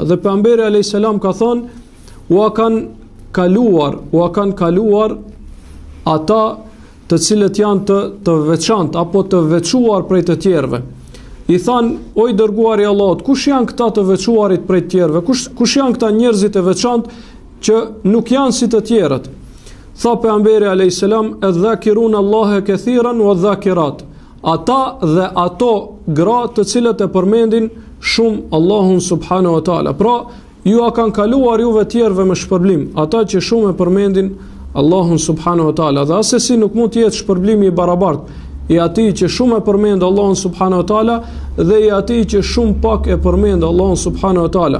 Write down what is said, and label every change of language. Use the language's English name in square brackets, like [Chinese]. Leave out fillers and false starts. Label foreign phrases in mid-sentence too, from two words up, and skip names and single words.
[Albanian] Dhe pejgamberi [Arabic] عليه السلام [Albanian] ka thonë, u kanë kaluar ata të cilët janë të veçantë apo të veçuar prej të tjerëve. I thanë, o i dërguari i Allahut, kush janë këta të veçuarit prej të tjerëve? Kush janë këta njerëzit e veçantë që nuk janë si të tjerët? Tha pejgamberi [Arabic] عليه السلام, "الذاكرون الله كثيرا والذاكرات." [Albanian] Ata dhe ato gra të cilët e përmendin shumë Allahun [Arabic] سبحانه وتعالى. [Albanian] Pra, ju a kanë kaluar juve tjerëve me shpërblim, ata që shumë e përmendin Allahun [Arabic] سبحانه وتعالى. [Albanian] Dhe asesi nuk mund të jetë shpërblimi i barabartë i atij që shumë e përmend Allahun [Arabic] سبحانه وتعالى [Albanian] dhe i atij që shumë pak e përmend Allahun [Arabic] سبحانه وتعالى.